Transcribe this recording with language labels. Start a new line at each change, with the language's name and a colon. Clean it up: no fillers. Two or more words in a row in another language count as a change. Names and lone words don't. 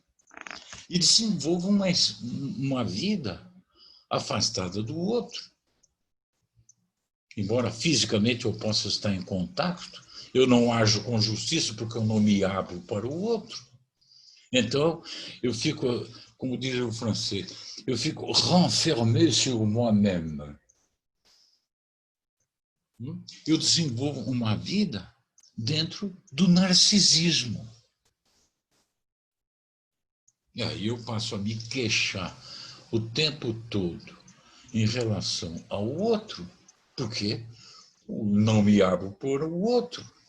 Portuguese: E desenvolvo uma vida afastada do outro. Embora fisicamente eu possa estar em contato, eu não ajo com justiça porque eu não me abro para o outro. Então, eu fico, como diz o francês, eu fico
French: renfermé sur moi-même.
Portuguese: Eu desenvolvo uma vida dentro do narcisismo. E aí eu passo a me queixar o tempo todo em relação ao outro, porque não me abro por o outro.